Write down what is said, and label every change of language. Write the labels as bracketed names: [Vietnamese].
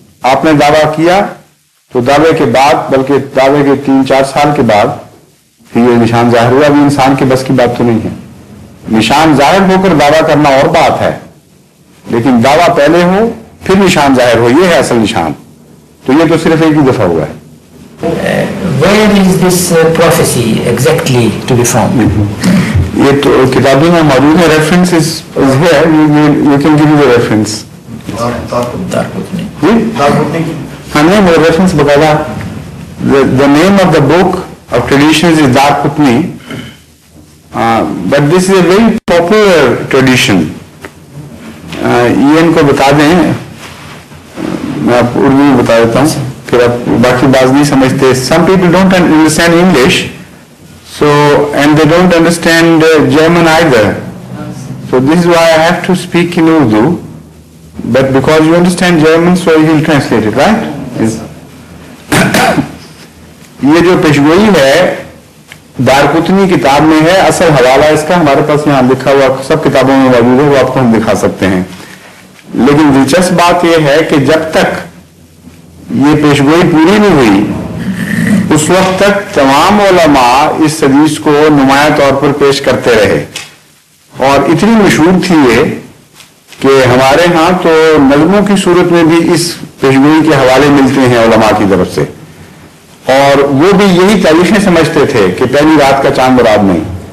[Urdu] آپ نے دعویٰ کیا تو دعوے کے بعد, بلکہ دعوے کے 3-4 سال کے بعد پھر یہ نشان ظاہر ہوا. ابھی انسان کے بس کی بات تو نہیں ہے. نشان ظاہر ہو کر دعویٰ کرنا اور بات ہے, لیکن دعویٰ پہلے ہو پھر نشان ظاہر ہو, یہ ہے اصل نشان. تو یہ تو صرف ایک ہی دفعہ ہوا ہے. [English] Where is this prophecy exactly to be found? [Urdu] یہ تو کتابوں میں موجود ہے. [English] Reference is here. You can give me the reference. [Urdu] ہاں نہیں, وہ ریفرنس بتایا. [English] The name of the book of traditions is Darqutni, but this is a very popular tradition. [Urdu] یہ ان کو بتا دیں, میں آپ اردو میں بتا دیتا ہوں, پھر آپ باقی بات نہیں سمجھتے. [English] Some people don't understand English, so and they don't understand German either. So this is why I have to speak in Urdu. But because you understand German, so you will translate it, right? Yes. [Urdu] یہ جو پیشگوئی ہے دارقطنی کتاب میں ہے. اصل حوالہ اس کا ہمارے پاس یہاں لکھا ہوا سب کتابوں میں موجود ہے, وہ آپ کو ہم دکھا سکتے ہیں. لیکن دلچسپ بات یہ ہے کہ جب تک یہ پیشگوئی پوری نہیں ہوئی اس وقت تک تمام علماء اس حدیث کو نمایاں طور پر پیش کرتے رہے, اور اتنی مشہور تھی یہ کہ ہمارے ہاں تو نظموں کی صورت میں بھی اس پیشگوئی کے حوالے ملتے ہیں علماء کی طرف سے, اور وہ بھی یہی تاریخیں سمجھتے تھے کہ پہلی رات کا چاند مراد نہیں.